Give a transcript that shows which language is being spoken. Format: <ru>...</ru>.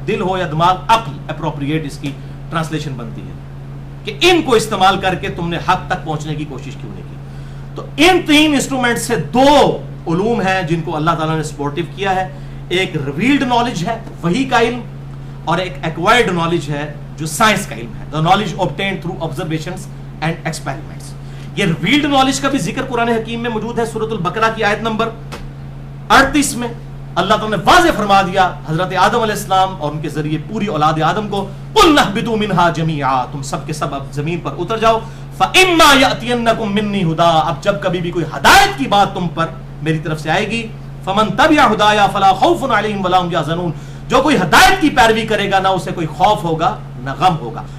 <ur>دل ہو یا دماغ، عقل اپروپریٹ اس کی ٹرانسلیشن بنتی ہے کہ ان کو استعمال کر کے تم نے حق تک پہنچنے کی کوشش کیوں نہیں کی. تو ان تین انسٹرومنٹ سے دو علوم ہیں جن کو اللہ تعالیٰ نے سپورٹیو کیا ہے. ایک ریویلڈ نالج ہے وحی کا علم، اور ایک ایکوائرڈ نالج ہے جو سائنس کا علم ہے.</ur> <en>the knowledge obtained through observations and experiments.</en> <ur>یہ ریویلڈ نالج کا بھی ذکر قرآن حکیم میں موجود ہے. سورۃ البقرہ کی آیت نمبر 38 میں اللہ تعالیٰ نے واضح فرما دیا حضرت آدم علیہ السلام اور ان کے ذریعے پوری اولاد آدم کو،</ur> <ar>قُلْنَا اهْبِطُوا مِنْهَا جَمِيعًا،</ar> <ur>تم سب کے سب اب زمین پر اتر جاؤ.</ur> <ar>فَإِمَّا يَأْتِيَنَّكُم مِّنِّي هُدًى،</ar> <ur>اب جب کبھی بھی کوئی ہدایت کی بات تم پر میری طرف سے آئے گی،</ur> <ar>فَمَن تَبِعَ هُدَايَا فَلَا خَوْفٌ عَلَيْهِمْ وَلَا هُمْ يَحْزَنُونَ،</ar> <ur>جو کوئی ہدایت کی پیروی کرے گا نہ اسے کوئی خوف ہوگا نہ غم ہوگا.</ur>